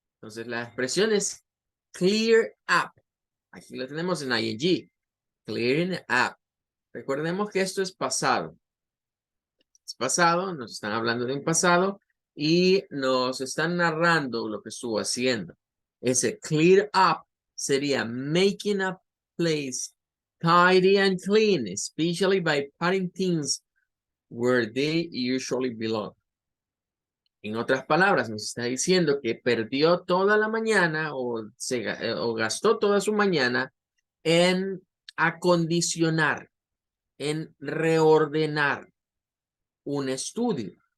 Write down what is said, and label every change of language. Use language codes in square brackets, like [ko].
[es] Entonces la expresión es clear up. Aquí lo tenemos en ing. Clearing up. Recordemos que esto es pasado. Es pasado, nos están hablando de un pasado y nos están narrando lo que estuvo haciendo. Ese [en] clear up [es] sería [en] making a place tidy and clean, especially by putting things where they usually belong. [es] En otras palabras, nos está diciendo que perdió toda la mañana o gastó toda su mañana en acondicionar, en reordenar un estudio.